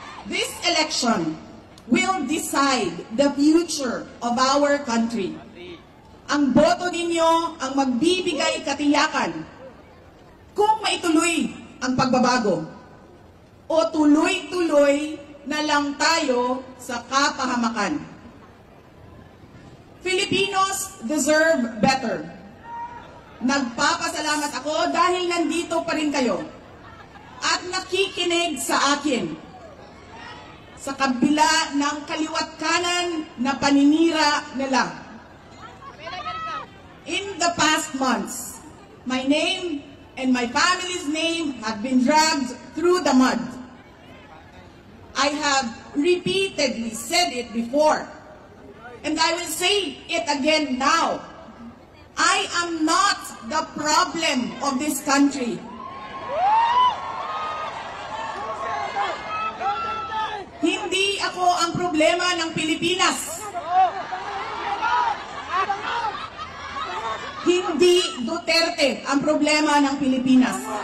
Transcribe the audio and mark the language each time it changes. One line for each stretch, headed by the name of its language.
English: This election will decide the future of our country.
Filipino: Ang boto ninyo ang magbibigay katiyakan kung maituloy ang pagbabago o tuloy-tuloy na lang tayo sa kapahamakan.
English: Filipinos deserve better.
Filipino: Nagpapasalamat ako dahil nandito pa rin kayo at nakikinig sa akin sa kabila ng kaliwat kanan na paninira nila.
English: In the past months, my name and my family's name have been dragged through the mud. I have repeatedly said it before, and I will say it again now. I am not the problem of this country.
Filipino: Hindi ako ang problema ng Pilipinas. Hindi Duterte ang problema ng Pilipinas.